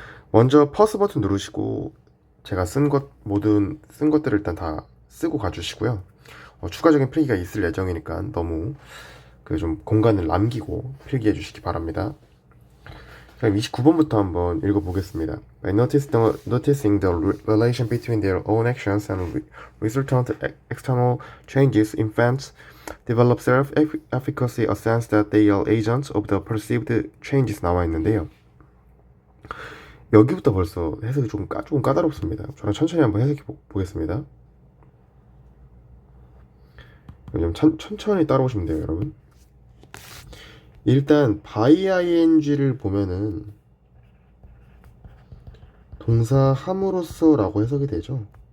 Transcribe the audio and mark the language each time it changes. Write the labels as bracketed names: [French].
[Korean] 먼저 퍼스 버튼 누르시고 제가 모든 쓴 것들을 일단 다 쓰고 가주시고요. 추가적인 필기가 있을 예정이니까 너무 그 좀 공간을 남기고 필기해 주시기 바랍니다. 그럼 29번부터 한번 읽어보겠습니다. [English] By noticing the relation between their own actions and resultant external changes, infants develop self-efficacy, a sense that they are agents of the perceived changes [Korean] 나와 있는데요. 여기부터 벌써 해석이 조금 까다롭습니다. 저는 천천히 한번 해석해 보겠습니다. 천천히 따라오시면 돼요, 여러분. 일단 by ing를 보면은 동사 함으로써 라고 해석이 되죠.